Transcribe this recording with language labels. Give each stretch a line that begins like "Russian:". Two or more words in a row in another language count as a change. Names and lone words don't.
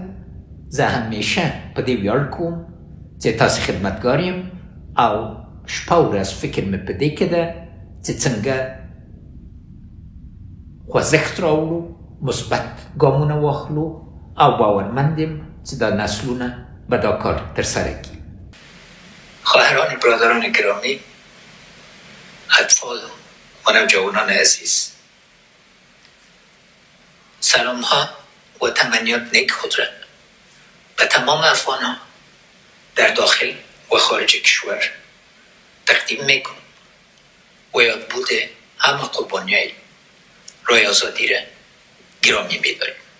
Pashto: زه همیشه په دې ویاړ کوم چې تاسې خدمتګار یم او شپه ورځ فکر مې په دې کې ده چې څنګه خوځښت راوړو، مثبت ګامونه واخلو او باورمند یم چې دا نسلونه به دا کار ترسره کړي.
Persian: خواهران برادران گرامی، اطفال و نوجوانان عزیز، سلام ها و تمنیات نیک خودرد به تمام افغانان در داخل و خارج کشور تقدیم میکنم و یاد بوده همه قربانیای رای آزادی را گرامی میداریم.